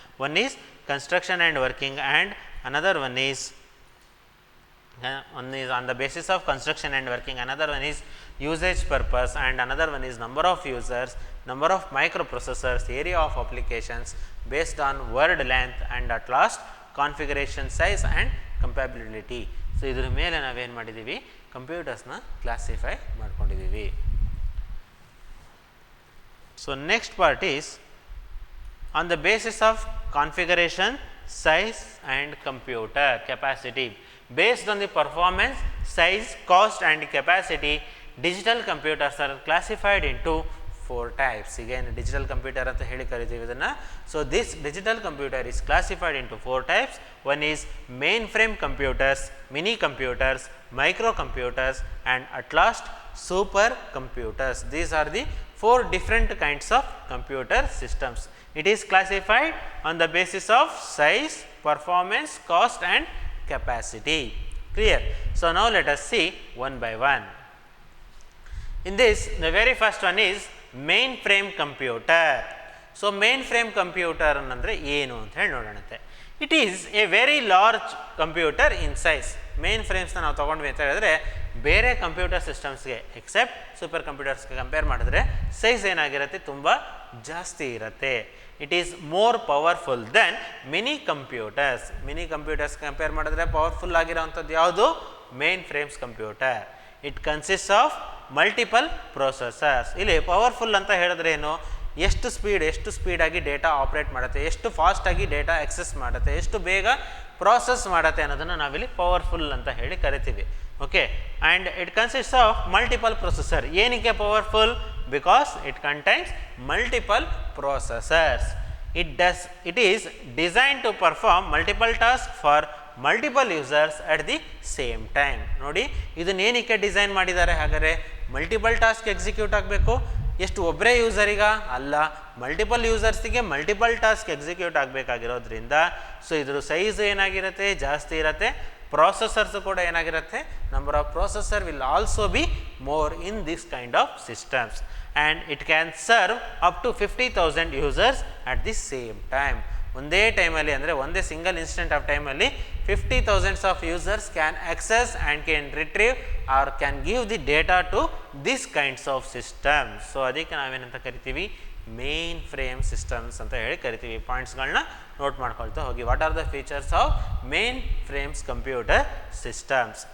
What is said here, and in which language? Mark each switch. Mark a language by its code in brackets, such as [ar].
[en] One is construction and working, and another one is on the basis of construction and working, another one is usage purpose, and another one is number of users, number of microprocessors, area of applications based on word length, and at last configuration size and compatibility. [kn] So ಇದರ ಮೇಲೆ ನಾವೇನು ಮಾಡಿದ್ದೀವಿ, ಕಂಪ್ಯೂಟರ್ಸ್ನ classify ಮಾಡ್ಕೊಂಡಿದ್ದೀವಿ. [en] So next part is on the basis of configuration, size and computer capacity. Based on the performance, size, cost and capacity, digital computers are classified into 4 types. Again digital computer [kn] anta heli kariತೀವಿ ಇದನ್ನ. [en] So this digital computer is classified into 4 types. One is mainframe computers, mini computers, micro computers and at last super computers. These are the 4 different kinds of computer systems. It is classified on the basis of size, performance, cost and capacity. Clear? So now let us see one by one. In this, the very first one is mainframe computer. [kn] So mainframe computer ಅಂದರೆ ಏನು ಅಂತ ಹೇಳಿ ನೋಡೋಣಂತೆ. [en] It is a very large computer in size. [kn] Main ಫ್ರೇಮ್ಸ್ನ ನಾವು ತೊಗೊಂಡ್ವಿ ಅಂತ ಹೇಳಿದ್ರೆ ಬೇರೆ computer ಸಿಸ್ಟಮ್ಸ್ಗೆ accept super ಕಂಪ್ಯೂಟರ್ಸ್ಗೆ compare ಮಾಡಿದ್ರೆ ಸೈಜ್ ಏನಾಗಿರುತ್ತೆ, ತುಂಬ ಜಾಸ್ತಿ ಇರುತ್ತೆ. [en] It is more powerful than mini computers. [kn] Mini computers compare ಮಾಡಿದ್ರೆ ಪವರ್ಫುಲ್ ಆಗಿರೋವಂಥದ್ದು ಯಾವುದು, main frames computer. [en] It consist of multiple processors. [kn] ಇಲ್ಲಿ ಪವರ್ಫುಲ್ ಅಂತ ಹೇಳಿದ್ರೆ ಏನು, ಎಷ್ಟು ಸ್ಪೀಡಾಗಿ ಡೇಟಾ ಆಪ್ರೇಟ್ ಮಾಡುತ್ತೆ, ಎಷ್ಟು ಫಾಸ್ಟಾಗಿ ಡೇಟಾ ಎಕ್ಸೆಸ್ ಮಾಡುತ್ತೆ, ಎಷ್ಟು ಬೇಗ ಪ್ರಾಸೆಸ್ ಮಾಡುತ್ತೆ ಅನ್ನೋದನ್ನು ನಾವಿಲ್ಲಿ ಪವರ್ಫುಲ್ ಅಂತ ಹೇಳಿ ಕರಿತೀವಿ. [en] Okay, and it consist of multiple processor. [kn] ಏನಕ್ಕೆ powerful? [en] Because it contains multiple processors. It is designed to perform multiple tasks for multiple users at the same time. [kn] ನೋಡಿ, ಇದನ್ನ ಏನಕ್ಕೆ ಡಿಸೈನ್ ಮಾಡಿದ್ದಾರೆ? ಹಾಗಾದರೆ ಮಲ್ಟಿಪಲ್ ಟಾಸ್ಕ್ ಎಕ್ಸಿಕ್ಯೂಟ್ ಆಗಬೇಕು. ಎಷ್ಟು ಒಬ್ಬರೇ ಯೂಸರಿಗ ಅಲ್ಲ, multiple ಯೂಸರ್ಸಿಗೆ multiple task execute ಆಗಬೇಕಾಗಿರೋದ್ರಿಂದ so ಇದ್ರ ಸೈಜ್ ಏನಾಗಿರುತ್ತೆ, ಜಾಸ್ತಿ ಇರುತ್ತೆ. [en] processors [kn] ಕೂಡ ಏನಾಗಿರುತ್ತೆ, [en] number of processor will also be more in this kind of systems, and it can serve up to 50,000 users at the same time. [kn] ಒಂದೇ ಟೈಮಲ್ಲಿ ಅಂದರೆ ಒಂದೇ [en] Single instant of ಟೈಮಲ್ಲಿ 50,000 of users can access and can retrieve or can give the data to this kinds of systems. [kn] So ಅದಕ್ಕೆ ನಾವೇನಂತ ಕರಿತೀವಿ, main frame systems ಅಂತ ಹೇಳಿ ಕರಿತೀವಿ. ಪಾಯಿಂಟ್ಸ್ಗಳನ್ನ ನೋಟ್ ಮಾಡ್ಕೊಳ್ತಾ ಹೋಗಿ. [en] What are the features of mainframes computer systems?